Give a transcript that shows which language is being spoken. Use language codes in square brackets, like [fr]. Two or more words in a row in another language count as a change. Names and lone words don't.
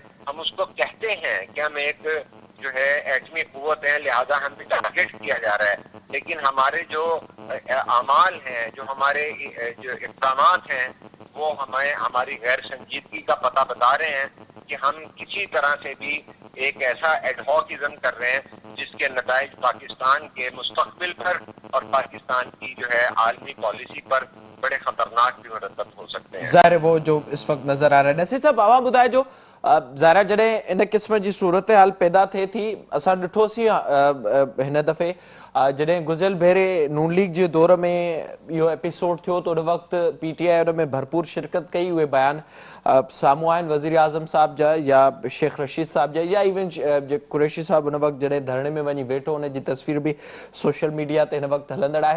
[ur] ہم اس کو کہتے ہیں کہ ہم ایک جو ہے ایٹمی قوت ہیں، لہذا ہم بھی ٹارگیٹ کیا جا رہا ہے، لیکن ہمارے جو اعمال ہیں، جو ہمارے جو اقدامات ہیں، وہ ہمیں ہماری غیر سنجیدگی کا پتہ بتا رہے ہیں کہ ہم کسی طرح سے بھی ایک ایسا ایڈہاکزم کر رہے ہیں جس کے نتائج پاکستان کے مستقبل پر اور پاکستان کی جو ہے عالمی پالیسی پر بڑے خطرناک بھی مرتب ہو سکتے ہیں۔ ظاہر ہے وہ جو اس وقت نظر آ رہا ہے نصیر صاحب عوام [sd] ॿुधाए जो ज़ाहिर जॾहिं इन क़िस्म जी सूरत हाल पैदा थिए थी असां ॾिठोसीं हिन दफ़े जॾहिं गुज़िरियल भेरे नून लीग जे दौर में इहो एपिसोड थियो त उन वक़्तु PTI उन में भरपूर शिरकत कई। उहे बयान साम्हूं आहिनि वज़ीर आज़म साहब जा या शेख रशीद साहब जा या इवन कुरैशी साहब उन वक़्तु जॾहिं धरणे में वञी वेठो उन जी तस्वीर बि सोशल मीडिया ते हिन वक़्तु हलंदड़ आहे।